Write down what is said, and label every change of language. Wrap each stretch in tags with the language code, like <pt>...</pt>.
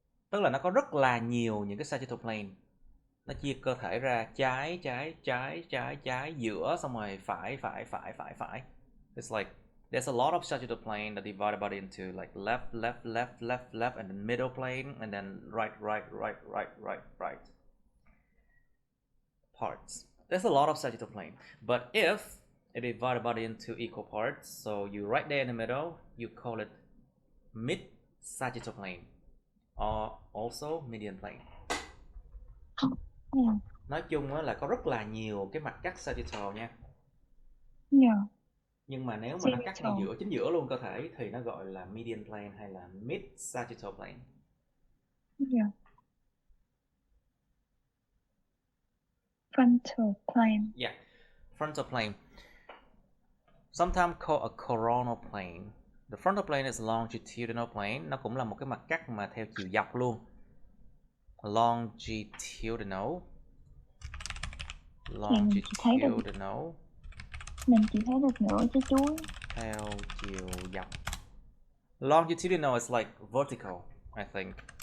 <vi>Tức là nó có rất là nhiều những cái sagittal plane. Nó chia cơ thể ra trái, giữa, xong rồi phải.</vi> <en>It's like there's a lot of sagittal plane that divide the body into like left, and then middle plane, and then right parts. There's a lot of sagittal plane, but if it divide the body into equal parts, so you right there in the middle, you call it mid sagittal plane or also median plane.</en> <vi>Nói chung là có rất là nhiều cái mặt cắt sagittal nha. Nhưng mà nếu mà nó cắt ngay chính giữa luôn cơ thể thì nó gọi là median plane hay là mid sagittal plane.</vi> <en>Frontal plane. Yeah, frontal plane. Sometimes called a coronal plane. The frontal plane is longitudinal plane.</en> <vi>Nó cũng là một cái mặt cắt mà theo chiều dọc luôn.</vi> <en>Longitudinal.</en> <vi>Mình chỉ thấy được nửa trái chuối. Theo chiều dọc.</vi> <en>Longitudinal is like vertical, I think.</en>